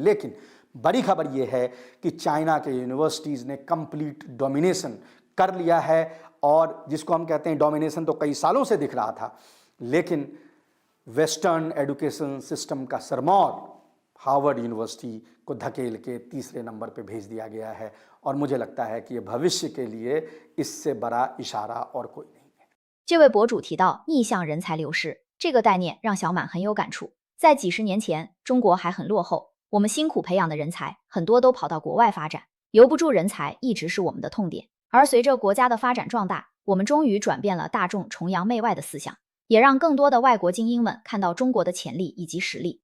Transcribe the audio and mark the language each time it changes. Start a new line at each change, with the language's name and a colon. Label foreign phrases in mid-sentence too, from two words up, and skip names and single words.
Hindi: लेकिन बड़ी खबर ये है कि चाइना के यूनिवर्सिटीज़ ने
English: complete domination
Hindi: कर लिया है, और जिसको हम कहते हैं डोमिनेशन तो कई सालों से दिख रहा था, लेकिन
English: western education system
Hindi: का सरमौर हार्वर्ड यूनिवर्सिटी को धकेल के तीसरे नंबर पे भेज दिया गया है। और मुझे लगता है कि ये भविष्य के लिए इससे बड़ा इशारा और कोई नहीं है。
Chinese: 这位博主提到逆向人才流失这个概念，让小满很有感触。在几十年前，中国还很落后，我们辛苦培养的人才很多都跑到国外发展，留不住人才一直是我们的痛点。而随着国家的发展壮大，我们终于转变了大众崇洋媚外的思想，也让更多的外国精英们看到中国的潜力以及实力。